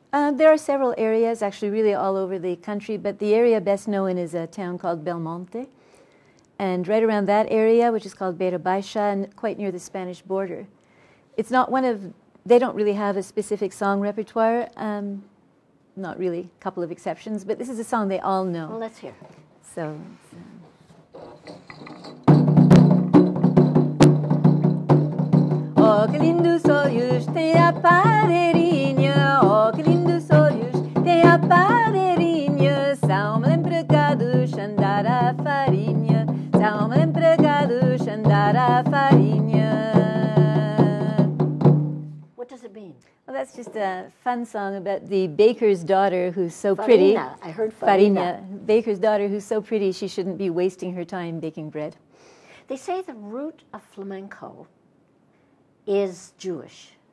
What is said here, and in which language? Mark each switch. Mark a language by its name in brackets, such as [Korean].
[English] There are several areas, actually really all over the country, but the area best known is a town called Belmonte. And right around that area, which is called Beira Baixa, and quite near the Spanish border. It's not one of, they don't really have a specific song repertoire, not really, a couple of exceptions, but this is a song they all know. Well, let's hear. So... [Portuguese] Oh, que lindos olhos tem a padeirinha. Oh, que lindos olhos tem a padeirinha. São-me empregados andar a farinha. São-me empregados andar a farinha. [English] What does it mean? Well, that's just a fun song about the baker's daughter who's so pretty. Farina. I heard farina. Baker's daughter who's so pretty she shouldn't be wasting her time baking bread. They say the root of flamenco is Jewish.